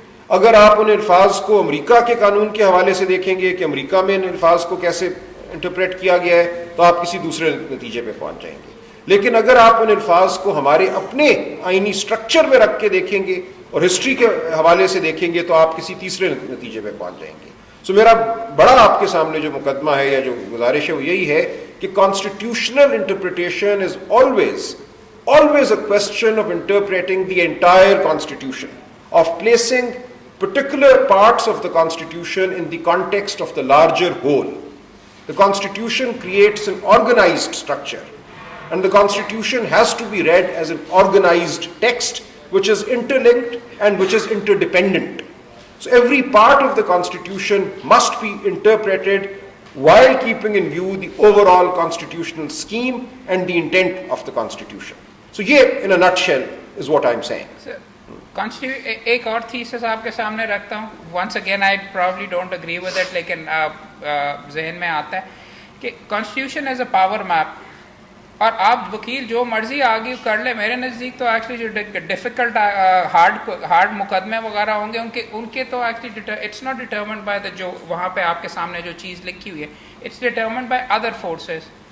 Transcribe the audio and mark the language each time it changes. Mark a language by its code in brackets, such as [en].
[ur] اگر آپ ان الفاظ کو امریکہ کے قانون کے حوالے سے دیکھیں گے کہ امریکہ میں ان الفاظ کو کیسے انٹرپریٹ کیا گیا ہے تو آپ کسی دوسرے نتیجے پہ پہنچ جائیں گے. لیکن اگر آپ ان الفاظ کو ہمارے اپنے آئینی سٹرکچر میں رکھ کے دیکھیں گے اور ہسٹری کے حوالے سے دیکھیں گے تو آپ کسی تیسرے نتیجے پہ پہنچ جائیں گے. سو میرا بڑا آپ کے سامنے جو مقدمہ ہے یا جو گزارش ہے وہ یہی ہے کہ constitutional interpretation is [en] always a question of interpreting the entire constitution, of placing particular parts of the constitution in the context of the larger whole. The constitution creates an organized structure, and the constitution has to be read as an organized text which is interlinked and which is interdependent. So every part of the constitution must be interpreted while keeping in view the overall constitutional scheme and the intent of the constitution. So [ur] یہ [en] in a nutshell is what I'm saying. [ur] ایک اور thesis آپ کے سامنے رکھتا ہوں. [en] once again I probably don't agree with it, [ur] لیکن ذہن میں آتا ہے کہ [en] constitution as a power map, [ur] اور آپ وکیل جو مرضی آرگیو کر لیں, میرے نزدیک تو ایکچولی جو ڈیفیکلٹ ہارڈ مقدمے وغیرہ ہوں گے ان کے تو actually [en] it's not determined by the [ur] جو وہاں پہ آپ کے سامنے جو چیز لکھی ہوئی ہے, [en] It's determined by other forces.